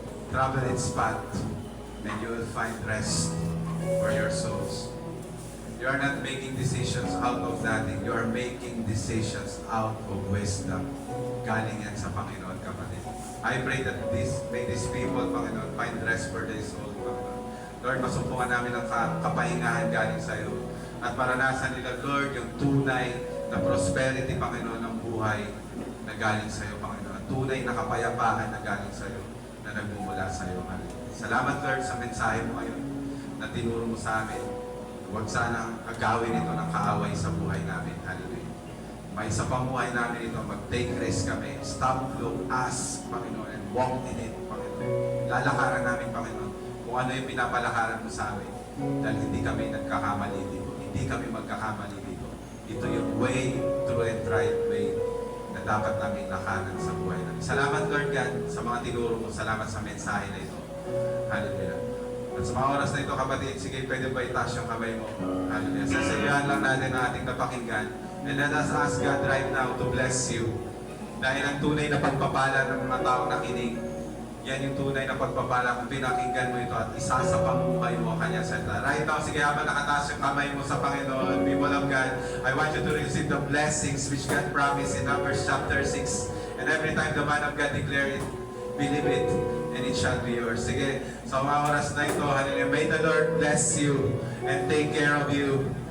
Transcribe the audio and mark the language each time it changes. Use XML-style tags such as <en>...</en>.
<en>Travel its path and you will find rest for your souls. You are not making decisions out of nothing. You are making decisions out of wisdom.</en> <tl>Galing yan sa Panginoon, kapatid.</tl> <en>I pray that may these people, Panginoon, find rest for their soul, Panginoon.</en> <tl>Lord, masumpungan namin ang kapahingahan galing sa iyo. At maranasan nila, Lord, yung tunay na prosperity, Panginoon, ng buhay na galing sa iyo, Panginoon. Tunay na kapayapaan na galing sa iyo, na nagmumula sa iyo, Panginoon. Salamat, Lord, sa mensahe mo ngayon na tinuro mo sa amin. Huwag sanang agawin ito ng kaaway sa buhay namin. Hallelujah. May sa pamuhay namin ito, mag-take risk kami.</tl> <en>Stop, look, ask, Panginoon, and walk in it, Panginoon.</en> <tl>Lalakaran namin, Panginoon, kung ano yung pinapalakaran mo sa amin. Dahil hindi kami nagkakamali dito. Hindi kami magkakamali dito. Ito yung way,</tl> <en>true and right way</en> <tl>na dapat namin lakaran sa buhay namin. Salamat, Lord God, sa mga tinuro mo. Salamat sa mensahe na ito. Hallelujah. At sa mga oras na ito, kapatid, sige, pwede ba itaas yung kamay mo? Hallelujah. Sasayahan lang natin ang ating napakinggan.</tl> <en>And let us ask God right now to bless you.</en> <tl>Dahil ang tunay na pagpapala ng mga taong nakinig, yan yung tunay na pagpapala kung pinakinggan mo ito at isa sa pamumuhay mo kanya salita.</tl> <en>Right now, sige,</en> <tl>habang nakataas yung kamay mo sa Panginoon,</tl> <en>people of God, I want you to receive the blessings which God promised in Numbers chapter 6. And every time the man of God declare it, believe it, and it shall be yours.</en> <tl>Sige, sa mga oras na ito,</tl> <en>hallelujah, may the Lord bless you and take care of you.</en>